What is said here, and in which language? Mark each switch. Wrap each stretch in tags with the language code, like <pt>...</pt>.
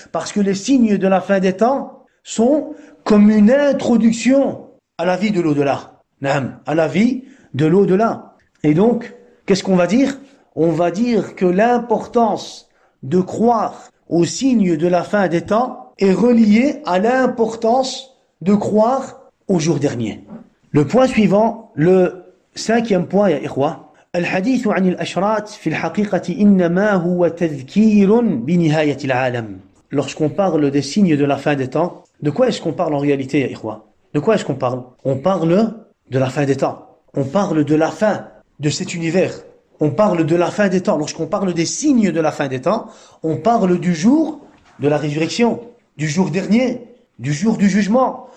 <fr>Parce que les signes de la fin des temps sont comme une introduction à la vie de l'au-delà. À la vie de l'au-delà. Et donc, qu'est-ce qu'on va dire? On va dire que l'importance de croire aux signes de la fin des temps est reliée à l'importance de croire au jour dernier. Le point suivant, le cinquième point,</fr> <ar>ya ikhwa, الحديث عن الأشراط في الحقيقة إنما هو تذكير بنهاية العالم.</ar> <fr>Lorsqu'on parle des signes de la fin des temps, de quoi est-ce qu'on parle en réalité, ya ikhwa? De quoi est-ce qu'on parle? On parle de la fin des temps. On parle de la fin de cet univers. On parle de la fin des temps. Lorsqu'on parle des signes de la fin des temps, on parle du jour de la résurrection, du jour dernier, du jour du jugement.</fr>